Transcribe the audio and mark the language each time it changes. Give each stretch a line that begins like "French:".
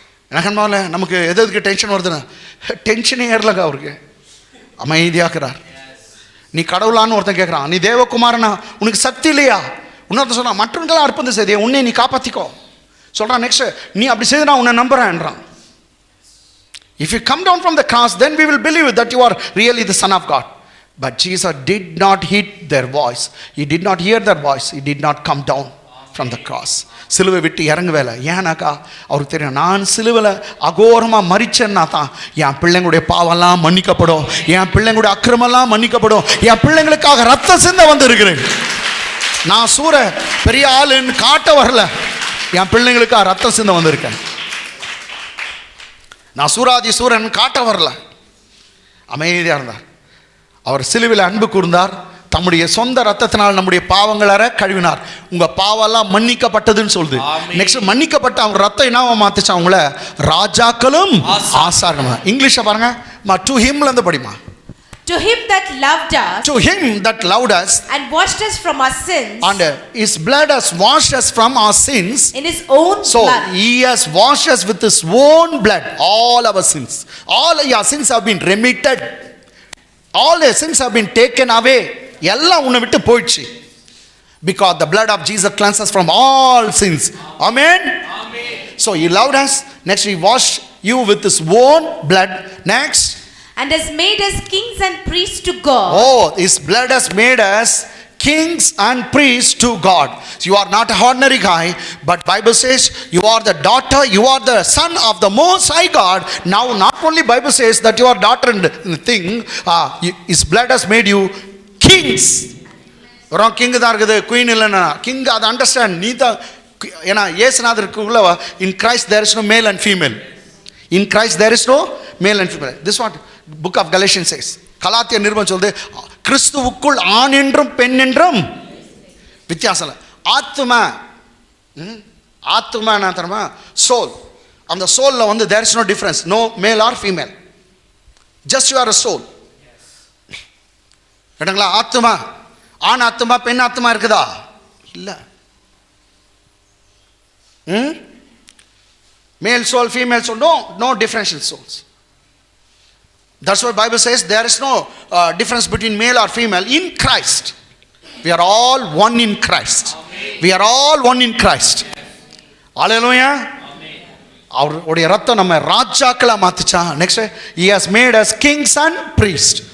Tamil: எனக்கு அன்பாவில் நமக்கு எதுக்கு டென்ஷன் வருதுன்னா, டென்ஷனே ஏறலங்க. அவருக்கு அமைதியாக்குறார். நீ கடவுளான்னு ஒருத்தன் கேட்குறான், நீ தேவகுமாரனா, உனக்கு சக்தி இல்லையா? இன்னொருத்தன் சொல்கிறான், மற்றவங்களாம் அர்ப்பணம் செய்தியா, உன்னை நீ காப்பாற்றிக்கோ சொல்கிறான். நெக்ஸ்ட், நீ அப்படி செய்து நான் உன்னை நம்புறேன்றான்.
English: If you come down from the cross, then we will believe that you are really the Son of God. But Jesus did not heed their voice. He did not hear their voice. He did not come down from the cross.
Tamil: சிலுவை விட்டு இறங்குவேல. ஏன்னாக்கா அவருக்கு தெரியும், நான் சிலுவையில் அகோரமாக மறிச்சேன்னா தான் என் பிள்ளைங்களுடைய பாவெல்லாம் மன்னிக்கப்படும், என் பிள்ளைங்களுடைய அக்கிரமெல்லாம் மன்னிக்கப்படும், என் பிள்ளைங்களுக்காக ரத்த சிந்த வந்து இருக்கிறேன். நான் சூர பெரிய ஆளுன்னு காட்ட வரல, என் பிள்ளைங்களுக்காக ரத்த சிந்த வந்திருக்கேன். நான் சூராதி சூரன் காட்ட வரல. அமைதியாக இருந்தார். அவர் சிலுவையில் அன்பு கூர்ந்தார். தம்முடைய சொந்த ரத்தத்தினால் நம்முடைய பாவங்களை கழுவினார். உங்க பாவெல்லாம் மன்னிக்கப்பட்டதுன்னு சொல்லுது. நெக்ஸ்ட், மன்னிக்கப்பட்ட அவங்க ரத்தம் என்னவா மாத்துச்சு? அவங்கள ராஜாக்களும் ஆசாரியர்களும். இங்கிலீஷ்ல பாருங்க, டு ஹிம்ல இருந்து படிமா.
English: To him that loved us, to him that loved us and washed us from our sins, and his blood has washed us from our sins in his own blood. So he has washed us with his own blood, all our sins. All your sins have been remitted. All your sins have been taken away.
Tamil: எல்லாம் உன்னை விட்டு போயிடுச்சு.
English: Because the blood of Jesus cleanses from all sins. Amen. So he loved us. Next, he washed you with his own blood. Next, and has made us kings and priests to God. Oh, his blood has made us kings and priests to God. So you are not an ordinary guy, but Bible says you are the daughter, you are the son of the Most High God. Now not only Bible says that you are daughter and thing, his blood has made you kings.
Tamil: வரோம் king தான் இருக்குது, queen இல்லைன்னா king. அதை understand நீ தான். ஏன்னா இயேசுநாதருக்குள்ள
English: In Christ there is no male and female. In Christ there is no male and female. This what book of Galatians says.
Tamil: கலாத்திய நிருபம் சொல்லுது, கிறிஸ்துவுக்குள் ஆண் என்றும் பெண் என்றும் வித்தியாசம் இல்லை. ஆத்மா, ஆத்மா என்ன தெரியுமா? சோல். அந்த சோலில் வந்து
English: There is no difference, no male or female, just you are a soul.
Tamil: கேட்டுங்களா? ஆத்மா, ஆண் ஆத்மா பெண் ஆத்மா இருக்குதா? இல்லை.
English: Male soul, female soul, no differential souls. That's why Bible says there is no difference between male or female in Christ. We are all one in Christ. We are all one in Christ. Hallelujah.
Tamil: அவருடைய ரத்தம் நம்ம ராஜாக்களா மாத்துச்சா.
English: Next, he has made us kings and priests.